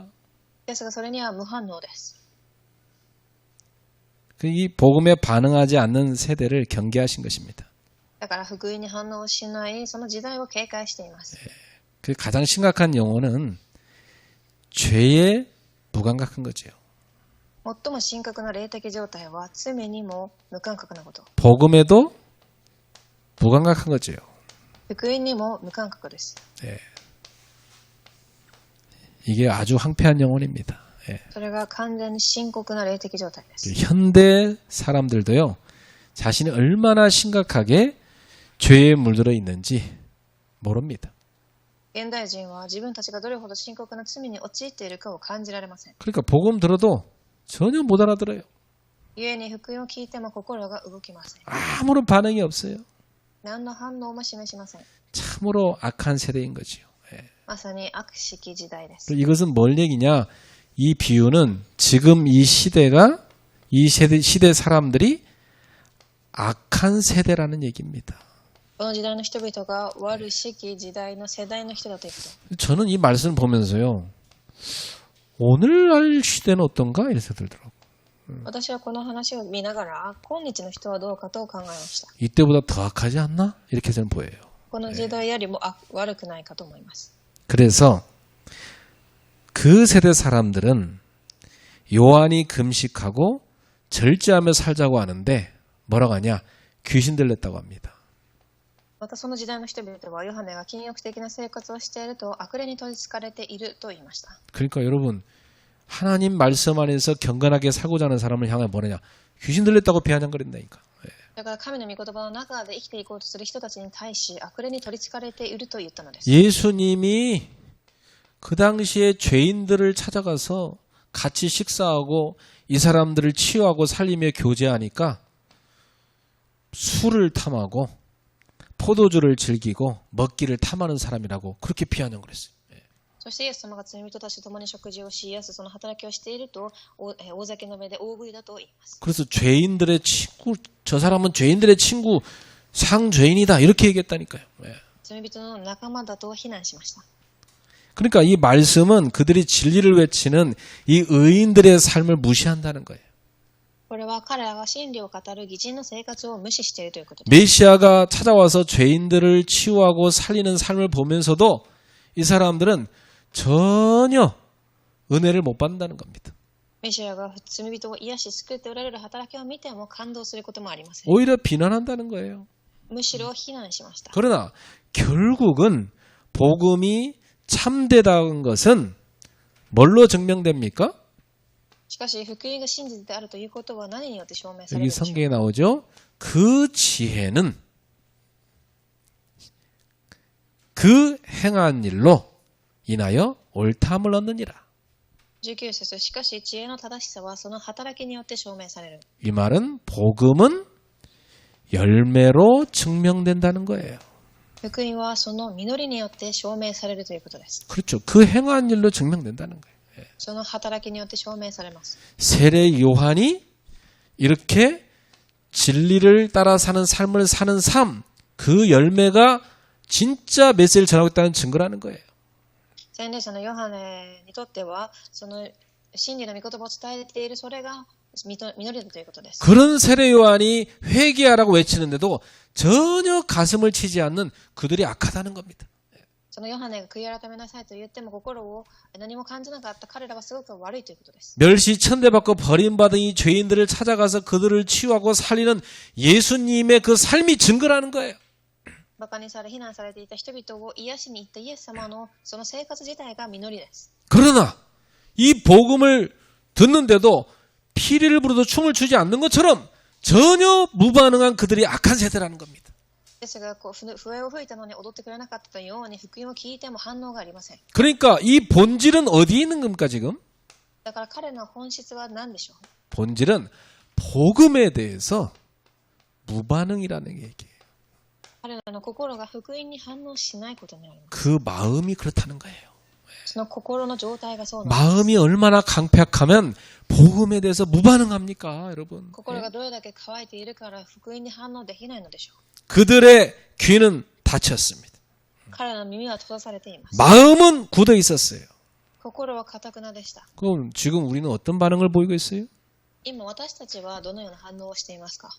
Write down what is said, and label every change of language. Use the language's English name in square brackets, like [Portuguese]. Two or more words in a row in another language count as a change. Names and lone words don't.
[Japanese] ですがそれには無反応です。 [Korean] 이 복음에 반응하지 않는 세대를 경계하신 것입니다. [Japanese] だから福音に反応しないその時代を警戒しています。 [Korean] 그 가장 심각한 영혼은 죄에 무감각한 거죠. [Japanese] 最も深刻な霊的状態は罪にも無感覚なこと。 [Korean] 복음에도 무감각한 거죠. [Japanese] 福音にも無感覚です。 [Korean] 예. 이게 아주 황폐한 영혼입니다. 예. [Japanese] それが完全に深刻な霊的状態です。 [Korean] 현대 사람들도요, 자신이 얼마나 심각하게 죄에 물들어 있는지 모릅니다. [Japanese] 現代人は自分たちがどれほど深刻な罪に陥っているかを感じられません。 [Korean] 그러니까 복음 들어도 전혀 못 알아들어요. [Japanese] 故に福音を聞いても心が動きません。 [Korean] 아무런 반응이 없어요. [Japanese] 何の反応も示しません。 [Korean] 참으로 악한 세대인 거지요. 예. [Japanese] まさに悪しき時代です。 [Korean] 이것은 뭘 얘기냐? 이 비유는 지금 이 시대가 이 시대 사람들이 악한 세대라는 얘기입니다. [Japanese] この時代の人々が悪しき時代の世代の人だということ。 [Korean] 저는 이 말씀을 보면서요, 오늘날 시대는 어떤가 이런 생각이 들더라고요. [Japanese] 私はこの話を見ながら、今日の人はどうかと考えました。 [Korean] 이때보다 더 악하지 않나? 이렇게 저는 보여요. [Japanese] この時代よりも悪くないかと思います。 [Korean] 그래서 그 세대 사람들은 요한이 금식하고 절제하며 살자고 하는데 뭐라고 하냐? 귀신 들렸다고 합니다. [Japanese] またその時代の人々はヨハネが禁欲的な生活をしていると悪霊に取り憑かれていると言いました。 [Korean] 그러니까 여러분, 하나님 말씀 안에서 경건하게 살고자 하는 사람을 향해 뭐냐? 귀신 들렸다고 비아냥거린다니까. [Japanese] だから神の御言葉の中で生きていこうとする人たちに対し悪霊に取り憑かれていると言ったのです。 [Korean] 예수님이 그 당시에 죄인들을 찾아가서 같이 식사하고 이 사람들을 치유하고 살리며 교제하니까 술을 탐하고 포도주를 즐기고 먹기를 탐하는 사람이라고 그렇게 비아냥을 했어요. [Japanese] そしてイエス様が罪人たちと共に食事をしやすその働きをしていると大酒の目で大食いだと言います。 [Korean] 그래서 죄인들의 친구, 저 사람은 죄인들의 친구, 상죄인이다 이렇게 얘기했다니까요. [Japanese] 罪人の仲間だと非難しました。 [Korean] 그러니까 이 말씀은 그들이 진리를 외치는 이 의인들의 삶을 무시한다는 거예요. [Japanese] これは彼らが真理を語る義人の生活を無視しているということです。 [Korean] 메시아가 찾아와서 죄인들을 치유하고 살리는 삶을 보면서도 이 사람들은 전혀 은혜를 못 받는다는 겁니다. [Japanese] メシアが罪人を癒し救っておられる働きを見ても感動することもありません。 [Korean] 오히려 비난한다는 거예요. [Japanese] むしろ非難しました。 [Korean] 그러나 결국은 복음이 참되다는 것은 뭘로 증명됩니까? [Japanese] しかし福音が真実であるということは何によって証明される [Korean] 여기 [Japanese] でしょうか。 [Korean] 성경에 나오죠. 그 지혜는 그 행한 일로 인하여 옳다함을 얻느니라. [Japanese] 19 節しかし知恵の正しさはその働きによって証明される。 [Korean] 이 말은 복음은 열매로 증명된다는 거예요. [Japanese] 福音はその実りによって証明されるということです。 [Korean] 그렇죠. 그 행한 일로 증명된다는 거예요. [Japanese] その働きによって証明されます。 [Korean] 세례 요한이 이렇게 진리를 따라 사는 삶을 사는 삶, 그 열매가 진짜 메시지를 전하고 있다는 증거라는 거예요. [Japanese] 洗礼者のヨハネにとってはその真理の御言葉を伝えているそれが実りだということです。 [Korean] 그런 세례 요한이 회개하라고 외치는데도 전혀 가슴을 치지 않는 그들이 악하다는 겁니다. [Japanese] そのヨハネが悔い改めなさいと言っても心を何も感じなかった彼らはすごく悪いということです。 [Korean] 멸시 천대받고 버림받은 이 죄인들을 찾아가서 그들을 치유하고 살리는 예수님의 그 삶이 증거라는 거예요. [Japanese] バカにされ非難されていた人々を癒しに行ったイエス様のその生活自体が実りです。 [Korean] 그러나 이 복음을 듣는데도 피리를 부르도 춤을 추지 않는 것처럼 전혀 무반응한 그들이 악한 세대라는 겁니다. [Japanese] ですが笛を吹いたのに踊ってくれなかったように福音を聞いても反応がありません。 [Korean] 그러니까 이 본질은 어디에 있는 겁니까 지금? [Japanese] だから彼の本質は何でしょう。 [Korean] 본질은 복음에 대해서 무반응이라는 얘기예요. [Japanese] 彼らの心が福音に反応しないことになります。 [Korean] 그 마음이 그렇다는 거예요. [Japanese] その心の状態がそうなんです。 [Korean] 마음이 얼마나 강팍하면 복음에 대해서 무반응합니까, 여러분? [Japanese] 心がどれだけ乾いているから福音に反応できないのでしょう。 [Korean] 그들의 귀는 닫혔습니다. [Japanese] 彼らの耳は閉ざされています。 [Korean] 마음은 굳어 있었어요. [Japanese] 心は堅くなでした。 [Korean] 그럼 지금 우리는 어떤 반응을 보이고 있어요? [Japanese] 今私たちはどのような反応をしていますか。